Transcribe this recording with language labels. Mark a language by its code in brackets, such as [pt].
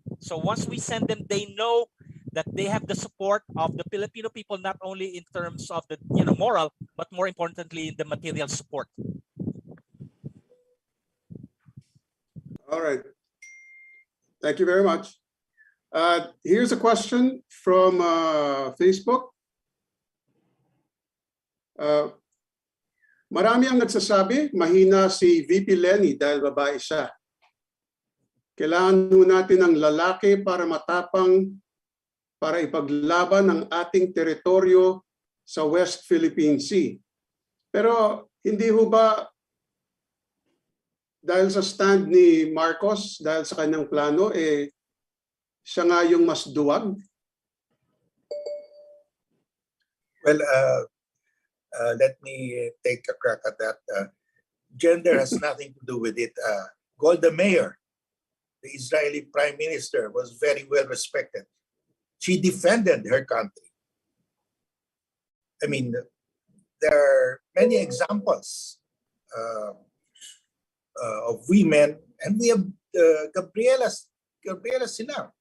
[en] So once we send them, they know that they have the support of the Filipino people, not only in terms of the moral, but more importantly, the material support. All right. Thank you very much. Here's a question from Facebook. [tl] Marami ang nagsasabi, mahina si VP Lenny dahil babae siya. Kailangan natin ng lalaki para matapang, para ipaglaban ang ating teritoryo sa West Philippine Sea. Pero hindi ho ba dahil sa stand ni Marcos, dahil sa kanyang plano, siya nga yung mas duwag? [en] Well, let me take a crack at that. Gender has nothing to do with it. Golda Meir, the Israeli prime minister, was very well respected. She defended her country. I mean, there are many examples of women, and we have Gabriela Silang.